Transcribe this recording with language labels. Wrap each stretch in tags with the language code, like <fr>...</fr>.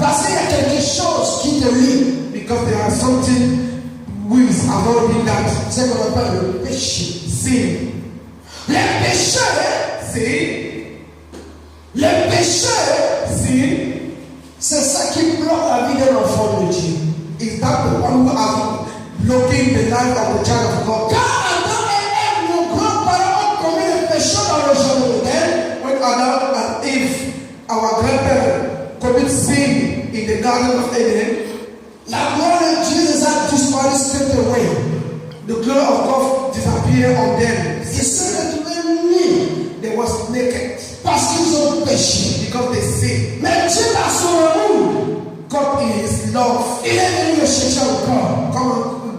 <fr>Parce qu'il y a quelque chose qui te lie.</fr> <en>Because there are something which are not in that.</en> <fr>C'est qu'on appelle le péché. Sin. Les péchés. Sin. Les péchés. Sin. C'est ça qui bloque la vie d'un enfant de Dieu.</fr> <en>Is that the one who are blocking the life of the child of God?</en> <fr>Quand Adam et Ève, nos grands-parents, ont commis le péché dans le jardin d'Éden,</fr> <en>when Adam and Eve, our grandparents, commit sin in the garden of Eden,</en> <fr>la gloire de Dieu les a disparu</fr> <en>straight away. The glory of God disappeared on them.</en> <fr>Ils se retrouvaient nus.</fr> <en>They was naked.</en> <fr>Parce qu'ils ont péché.</fr> <en>Because they sinned.</en> <fr>Mais Dieu a son amour.</fr> <en>God in His love.</en> <fr>Il est venu le chercher encore.</fr>